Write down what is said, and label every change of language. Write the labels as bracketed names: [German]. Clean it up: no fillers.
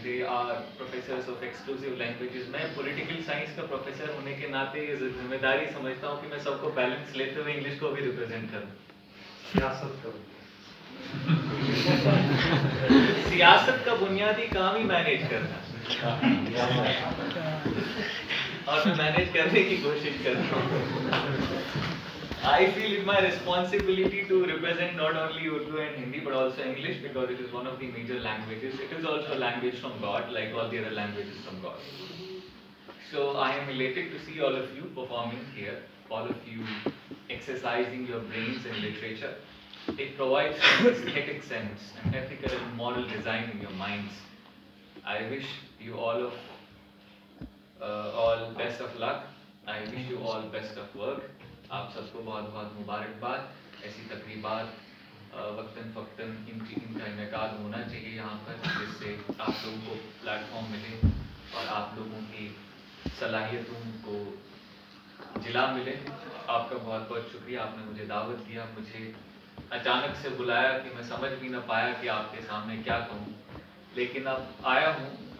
[English] They are professors of exclusive languages. [Urdu] میں political science کا professor ہونے کے ناطے یہ ذمہ داری سمجھتا ہوں کہ میں سب کو بیلنس لیتے ہوئے انگلش کو بھی ریپرزینٹ کروں. سیاست کا بنیادی کام ہی مینیج کرنا، اور میں مینیج کرنے کی کوشش کرتا ہوں. [English] I feel it my responsibility to represent not only Urdu and Hindi but also English because it is one of the major languages. It is also a language from God, like all the other languages from God. So I am elated to see all of you performing here, all of you exercising your brains in literature. It provides an aesthetic sense, an ethical and moral design in your minds. I wish you all best of luck. I wish you all best of work. [Urdu] آپ سب کو بہت بہت مبارکباد. ایسی تقریبات وقتاً فوقتاً ان کا انعقاد ہونا چاہیے یہاں پر، جس سے آپ لوگوں کو پلیٹ فارم ملے اور آپ لوگوں کی صلاحیتوں کو جلا ملے. آپ کا بہت بہت شکریہ. آپ نے مجھے دعوت دیا، مجھے اچانک سے بلایا کہ میں سمجھ بھی نہ پایا کہ آپ کے سامنے کیا کہوں، لیکن اب آیا ہوں.